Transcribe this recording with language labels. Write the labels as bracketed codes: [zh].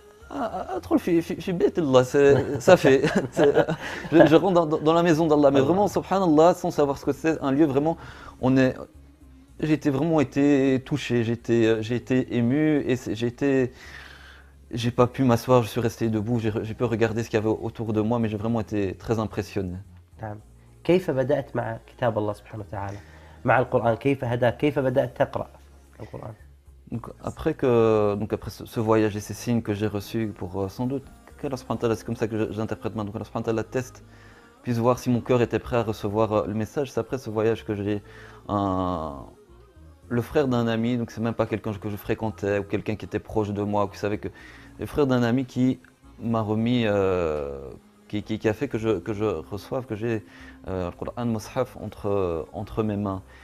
[fr] ça fait. Je rentre dans la maison d'Allah, mais vraiment, subhanallah, sans savoir ce que c'est, un lieu vraiment, j'ai vraiment été touché, j'ai été ému et j'ai pas pu m'asseoir, je suis resté debout, j'ai pu regarder ce qu'il y avait autour de moi, mais j'ai vraiment été très impressionné. [ar] نعم. كيف بدأت مع كتاب الله سبحانه وتعالى؟ مع القرآن كيف هداك؟ كيف بدأت تقرأ القرآن؟ [fr] Donc après ce voyage et ces signes que j'ai reçus pour sans doute qu'Allah subhanahu wa ta'ala, c'est comme ça que j'interprète maintenant, qu'Allah subhanahu wa ta'ala teste, puisse voir si mon cœur était prêt à recevoir le message. C'est après ce voyage que j'ai le frère d'un ami, donc c'est même pas quelqu'un que je fréquentais ou quelqu'un qui était proche de moi, ou qui savait que le frère d'un ami qui m'a remis, qui a fait que je reçoive, que j'ai le Coran Mus'haf entre mes mains.